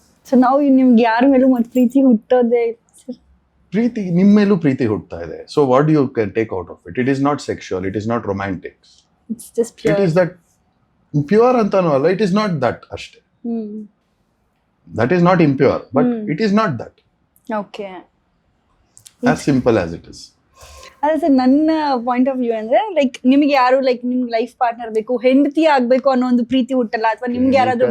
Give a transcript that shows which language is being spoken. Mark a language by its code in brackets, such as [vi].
[kn] So ನಾವು ನಿಮ್ಗೆ ಯಾರ ಮೇಲೂ ಮತ್ತೆ ಪ್ರೀತಿ ಹುಟ್ಟೋದೇ ಸರ್? ಪ್ರೀತಿ ನಿಮ್ಮ ಮೇಲೂ ಪ್ರೀತಿ ಹುಟ್ಟತಾ ಇದೆ. [en] So what you can take out of it? It is not sexual, it is not romantic, it's just it is that pure [kn] ಅಂತಾನೂ ಅಲ್ಲ, [en] It is not that ಅಷ್ಟೇ. That is not impure, but it is not that. Okay, As simple as it is. [kn] ಅದೇ sir ನನ್ನ point of view ಅಂದ್ರೆ like ನಿಮ್ಗೆ ಯಾರು like ನಿಮ್ಗೆ life partner ಬೇಕು, ಹೆಂಡತಿ ಆಗ್ಬೇಕು ಅನ್ನೋ ಒಂದು ಪ್ರೀತಿ ಹುಟ್ಟಲ್ಲ, ಅಥವಾ ನಿಮ್ಗೆ ಯಾರಾದ್ರೂ